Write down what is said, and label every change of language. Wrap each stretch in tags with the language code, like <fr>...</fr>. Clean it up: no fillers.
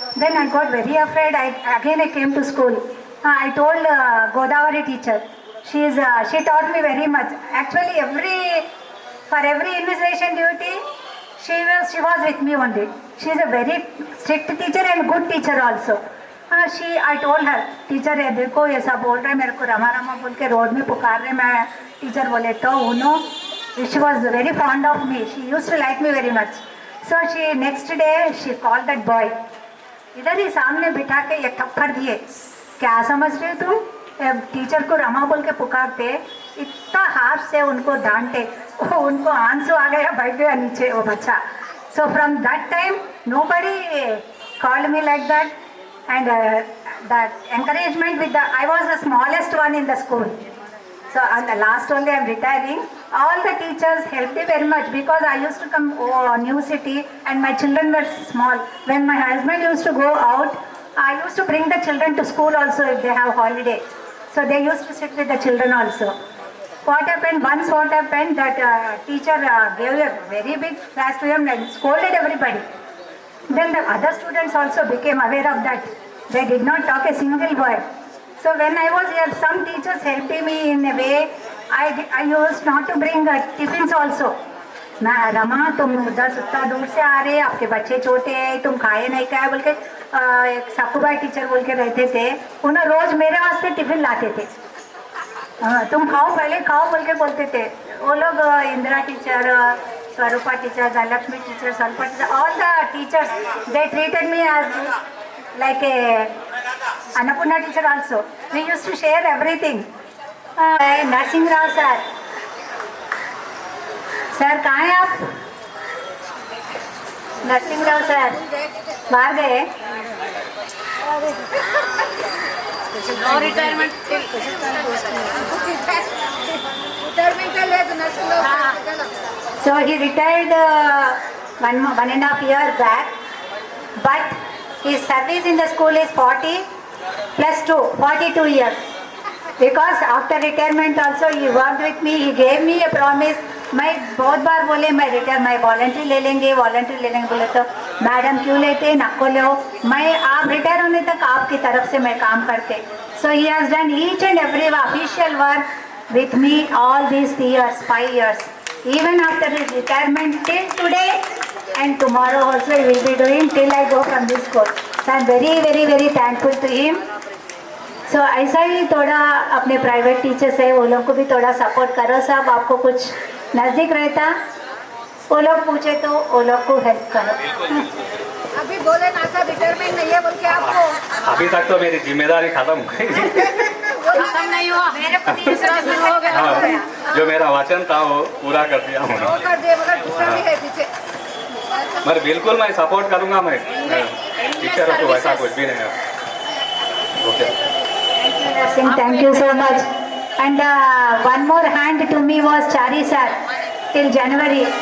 <en>Then I got very afraid. Again I came to school. I told Godavari teacher. She taught me very much. Actually, for every invigilation duty, she was with me only. She is a very strict teacher and good teacher also. I told her, teacher</en> <hi>ये देखो ये सब बोल रहे मेरे को रमा रमा बोल के रोड में पुकार रहे. मैं टीचर बोले तो उनो.</hi> <en>She was very fond of me. She used to like me very much. So next day she called that boy.</en> <hi>इधर ही सामने बिठा के ये थप्पड़ दिए. क्या समझ रहे तुम? टीचर को रमा बोल के पुकारते, इतना हाथ से उनको डांटे, उनको आंसू आ गया, बैठ गया नीचे वो बच्चा.</hi> <en>So from that time nobody called me like that, and that encouragement I was the smallest one in the school. So on the last only I am retiring. All the teachers helped me very much because I used to come new city and my children were small. When my husband used to go out, I used to bring the children to school also if they have holiday. So they used to sit with the children also. What happened that teacher gave a very big class to him and scolded everybody. Then the other students also became aware of that. They did not talk a single word. So when I was here, some teachers helped me in a way. I used not to bring tiffins also.</en> <hi>Rama तुम उधर उतना दूर से आ रहे, आपके बच्चे छोटे हैं, तुम खाए नहीं खाए बोल के एक साकूबाई टीचर बोल के रहते थे. उन्हें रोज मेरे वास्ते टिफिन लाते थे. तुम खाओ पहले खाओ बोल के बोलते थे. वो लोग</hi> <en>Indira teacher, Swarupa teacher, Dhanalakshmi teacher, Swarupa teacher, all the teachers, they treated me as like a Annapurna teacher also. We used to share everything. Narsingh Rao sir.</en> <hi>Sir कहाँ हैं आप? नरसिंह राव सर बाहर गए.</hi> <en>Retirement So he retired 1.5 years back, but his service in the school is 40 plus 2, 42 years. Because after retirement also he worked with me. He gave me a promise.</en> <hi>मैं बहुत बार बोले मैं voluntary ले लेंगे बोले तो मैडम क्यों लेते, नको लो, मैं आप रिटायर होने तक आपकी तरफ से मैं काम करते.</hi> <en>So he has done each and every official work with me all these years, 5 years. Even after his retirement till today and tomorrow also he will be doing till I go from this school. So I am very, very, very thankful to him.</en> <hi>So ऐसा ही थोड़ा अपने private teachers है, वो लोग को भी थोड़ा support करो सब. आपको कुछ नज़दीक रहता, वो लोग पूछे तो वो लोग को हेल्प करो. अभी बोले ना था रिटायरमेंट नहीं है बोल के आपको. अभी तक तो मेरी जिम्मेदारी खत्म हो गई. खत्म नहीं हुआ, मेरे को तीसरा शुरू हो गया. जो मेरा वचन था वो पूरा कर दिया हूँ. कर दिया मगर दूसरा भी है पीछे. मैं बिल्कुल मैं सपोर्ट करूँगा. मैं टीचर को वैसा कुछ भी नहीं है.</hi> <en>Okay. Thank you so much. And one more hand to me was Chari sir till January.</en>